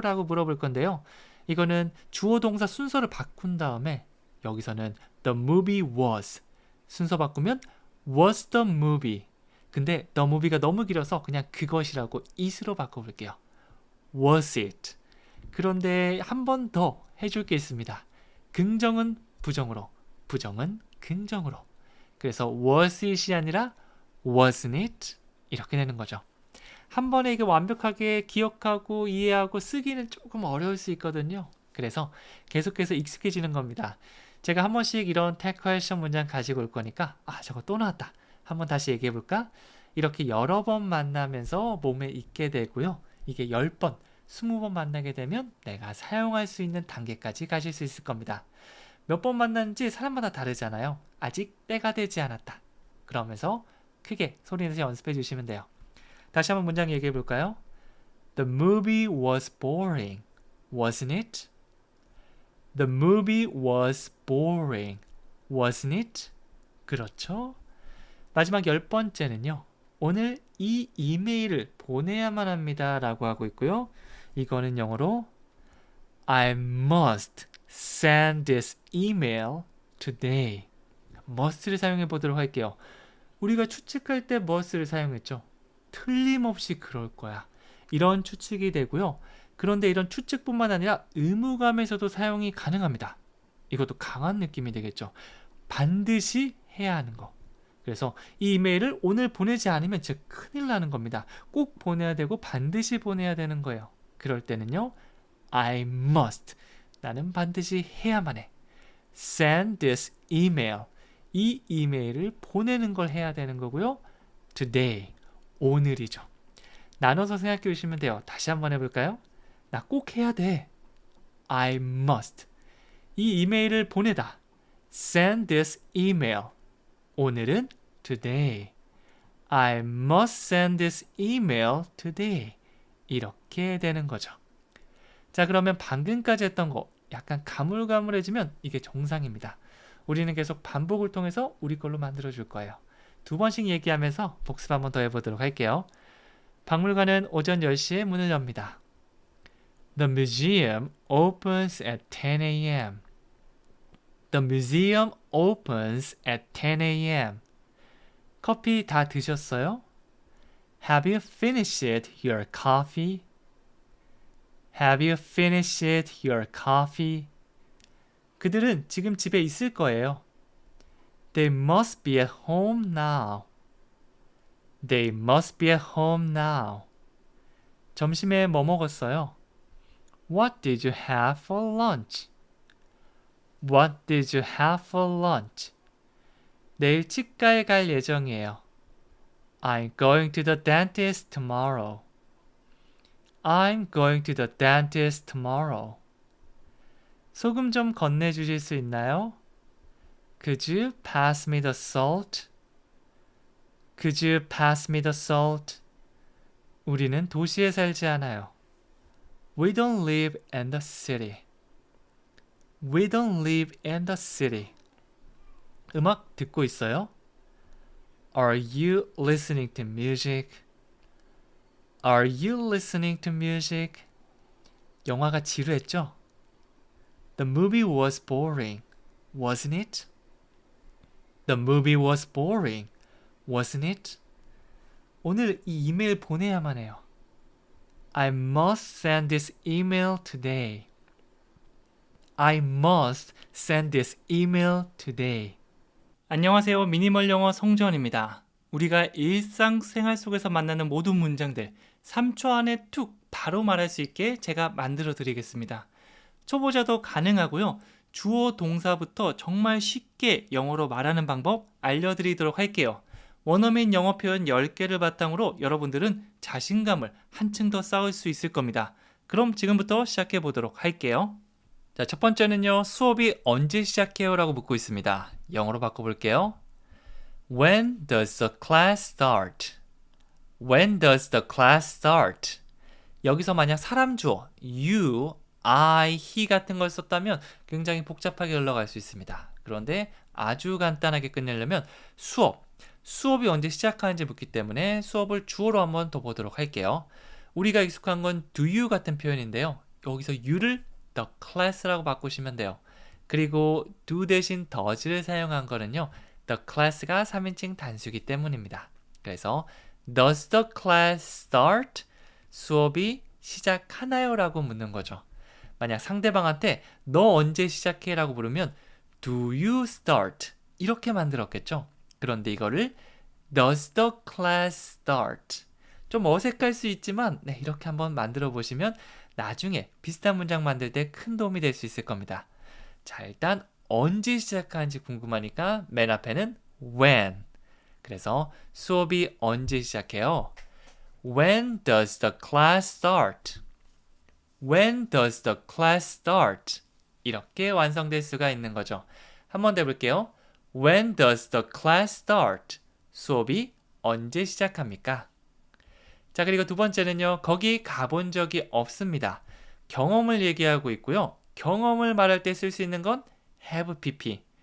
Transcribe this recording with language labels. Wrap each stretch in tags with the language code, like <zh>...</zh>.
<ko>라고 물어볼 건데요. 이거는 주어 동사 순서를 바꾼 다음에 여기서는</ko> <en>the movie was</en> <ko>순서 바꾸면</ko> <en>was the movie.</en> <ko>근데 the movie가 너무 길어서 그냥 그것이라고 it으로 바꿔볼게요.</ko> <en>Was it.</en> <ko>그런데 한 번 더 해줄 게 있습니다. 긍정은 부정으로, 부정은 긍정으로. 그래서</ko> <en>was it</en> <ko>이 아니라</ko> <en>wasn't it?</en> <ko>이렇게 되는 거죠. 한 번에 이게 완벽하게 기억하고 이해하고 쓰기는 조금 어려울 수 있거든요. 그래서 계속해서 익숙해지는 겁니다. 제가 한 번씩 이런 tag question 문장 가지고 올 거니까 저거 또 나왔다. 한번 다시 얘기해 볼까? 이렇게 여러 번 만나면서 몸에 익게 되고요. 이게 10번, 20번 만나게 되면 내가 사용할 수 있는 단계까지 가실 수 있을 겁니다. 몇 번 만났는지 사람마다 다르잖아요. 아직 때가 되지 않았다. 그러면서 크게 소리내서 연습해 주시면 돼요. 다시 한번 문장 얘기해 볼까요?</ko> <en>The movie was boring, wasn't it? The movie was boring, wasn't it?</en> <ko>그렇죠? 마지막 10번째는요. 오늘 이 이메일을 보내야만 합니다 라고 하고 있고요. 이거는 영어로</ko> <en>I must send this email today.</en> <ko>must를 사용해 보도록 할게요. 우리가 추측할 때 must를 사용했죠. 틀림없이 그럴 거야. 이런 추측이 되고요. 그런데 이런 추측뿐만 아니라 의무감에서도 사용이 가능합니다. 이것도 강한 느낌이 되겠죠. 반드시 해야 하는 거. 그래서 이 이메일을 오늘 보내지 않으면 진짜 큰일 나는 겁니다. 꼭 보내야 되고 반드시 보내야 되는 거예요. 그럴 때는요.</ko> <en>I must.</en> <ko>나는 반드시 해야만 해.</ko> <en>Send this email.</en> <ko>이 이메일을 보내는 걸 해야 되는 거고요.</ko> <en>Today.</en> <ko>오늘이죠. 나눠서 생각해 주시면 돼요. 다시 한번 해볼까요? 나 꼭 해야 돼.</ko> <en>I must.</en> <ko>이 이메일을 보내다.</ko> <en>Send this email.</en> <ko>오늘은</ko> <en>today. I must send this email today.</en> <ko>이렇게 되는 거죠. 자, 그러면 방금까지 했던 거 약간 가물가물해지면 이게 정상입니다. 우리는 계속 반복을 통해서 우리 걸로 만들어 줄 거예요. 2번씩 얘기하면서 복습 한번 더 해보도록 할게요. 박물관은 오전 10시에 문을 엽니다.</ko> <en>The museum opens at 10 a.m. The museum opens at 10 a.m.</en> <ko>커피 다 드셨어요?</ko> <en>Have you finished your coffee? Have you finished your coffee?</en> <ko>그들은 지금 집에 있을 거예요.</ko> <en>They must be at home now. They must be at home now.</en> <ko>점심에 뭐 먹었어요?</ko> <en>What did you have for lunch? What did you have for lunch?</en> <ko>내일 치과에 갈 예정이에요.</ko> <en>I'm going to the dentist tomorrow. I'm going to the dentist tomorrow.</en> <ko>소금 좀 건네주실 수 있나요?</ko> <en>Could you pass me the salt? Could you pass me the salt?</en> <ko>우리는 도시에 살지 않아요.</ko> <en>We don't live in the city. We don't live in the city.</en> <ko>음악 듣고 있어요?</ko> <en>Are you listening to music? Are you listening to music?</en> <ko>영화가 지루했죠?</ko> <en>The movie was boring, wasn't it? The movie was boring, wasn't it?</en> <ko>오늘 이 이메일 보내야만 해요.</ko> <en>I must send this email today. I must send this email today.</en> <ko>안녕하세요. 미니멀 영어 송지원입니다. 우리가 일상생활 속에서 만나는 모든 문장들 3초 안에 툭 바로 말할 수 있게 제가 만들어 드리겠습니다. 초보자도 가능하고요. 주어 동사부터 정말 쉽게 영어로 말하는 방법 알려드리도록 할게요. 원어민 영어 표현 10개를 바탕으로 여러분들은 자신감을 한층 더 쌓을 수 있을 겁니다. 그럼 지금부터 시작해 보도록 할게요. 자, 첫 번째는요. 수업이 언제 시작해요? 라고 묻고 있습니다. 영어로 바꿔볼게요.</ko> <en>When does the class start? When does the class start?</en> <ko>여기서 만약 사람 주어 you, I, he 같은 걸 썼다면 굉장히 복잡하게 흘러갈 수 있습니다. 그런데 아주 간단하게 끝내려면 수업이 언제 시작하는지 묻기 때문에 수업을 주어로 한번 더 보도록 할게요. 우리가 익숙한 건 do you 같은 표현인데요. 여기서 you를 the class라고 바꾸시면 돼요. 그리고 do 대신 does를 사용한 거는요. the class가 3인칭 단수이기 때문입니다. 그래서</ko> <en>does the class start?</en> <ko>수업이 시작하나요? 라고 묻는 거죠. 만약 상대방한테 너 언제 시작해? 라고 물으면</ko> <en>do you start?</en> <ko>이렇게 만들었겠죠. 그런데 이거를</ko> <en>does the class start?</en> <ko>좀 어색할 수 있지만 이렇게 한번 만들어 보시면 나중에 비슷한 문장 만들 때 큰 도움이 될 수 있을 겁니다. 자, 일단 언제 시작하는지 궁금하니까 맨 앞에는 when. 그래서 수업이 언제 시작해요?</ko> <en>When does the class start? When does the class start?</en> <ko>이렇게 완성될 수가 있는 거죠. 한 번 더 해볼게요.</ko> <en>When does the class start?</en> <ko>수업이 언제 시작합니까? 자, 그리고 두 번째는요. 거기 가본 적이 없습니다. 경험을 얘기하고 있고요. 경험을 말할 때 쓸 수 있는 건 have pp.</ko>